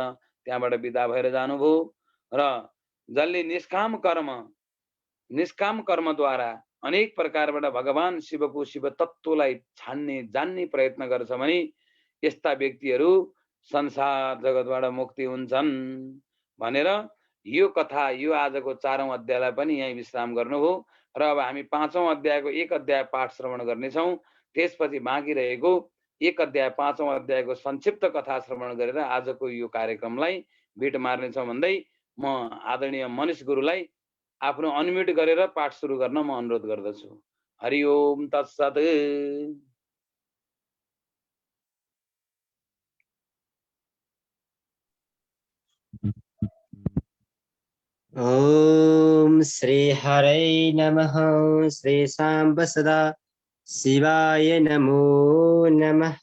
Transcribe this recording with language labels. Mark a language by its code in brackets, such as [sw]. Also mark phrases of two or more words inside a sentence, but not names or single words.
[ne] त्यहाँबाट विदा भएर जानुभयो र जसले निष्काम कर्मद्वारा अनेक प्रकारबाट भगवान शिवको शिव तत्त्वलाई जान्ने प्रयत्न गर्छ भने यस्ता व्यक्तिहरू संसार जगतबाट मुक्ति हुन्छन् भनेर यो कथा यो आजको 4औं अध्यायलाई पनि यही विश्राम गर्नुभयो र अब हामी 5औं अध्यायको 1 अध्याय पाठ श्रवण गर्नेछौँ। त्यसपछि बाँकी रहेको 1 अध्याय 5औं अध्यायको संक्षिप्त कथा श्रवण गरेर आजको यो कार्यक्रमलाई बिट मार्नेछौँ भन्दै म आदरणीय मनिष गुरुलाई आफ्नो अनम्युट गरेर पाठ सुरु गर्न म अनुरोध गर्दछु। [sa] हरि ओम तत्सत्। ओम श्री हरे नमः। श्री सांब सदा शिवाय नमो नमः।